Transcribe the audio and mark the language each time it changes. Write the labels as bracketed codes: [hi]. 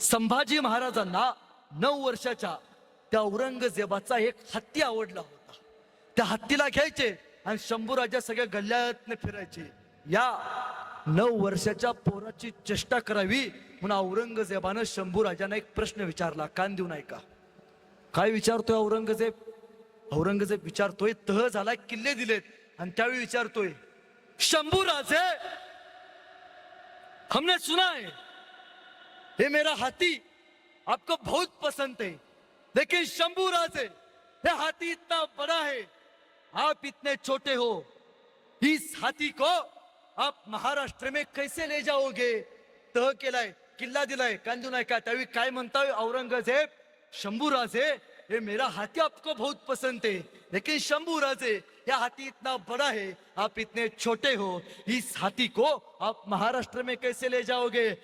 [mr] संभाजी महाराजांना 9 वर्षाच्या त्या औरंगजेबाचा एक हत्ती आवडला होता. त्या हत्तीला घ्यायचे आणि शंभूराजा सगळ्या गल्ल्यातनं फिरायचे. या 9 वर्षाच्या पोराची चेष्टा करावी म्हणून औरंगजेबानं शंभूराजांना एक प्रश्न विचारला. कान देऊन ऐका. काय विचारतोय औरंगजेब? औरंगजेब विचारतोय, तह झाला, किल्ले दिलेत, आणि त्यावेळी विचारतोय, [hi] शंभूराजे हमने सुना है ये मेरा हाथी आपको बहुत पसंद है, लेकिन शंभूराजे ये हाथी इतना बड़ा है, आप इतने छोटे हो, इस हाथी को आप महाराष्ट्र में कैसे ले जाओगे? [mr] तह केलाय, किल्ला दिलाय, कांदू नाही का? त्यावेळी काय म्हणताय औरंगजेब? [hi] शंभूराजे ये मेरा हाथी आपको बहुत पसंद है, लेकिन शंभूराजे यह हाथी इतना बड़ा है, आप इतने छोटे हो, इस हाथी को आप महाराष्ट्र में कैसे ले जाओगे?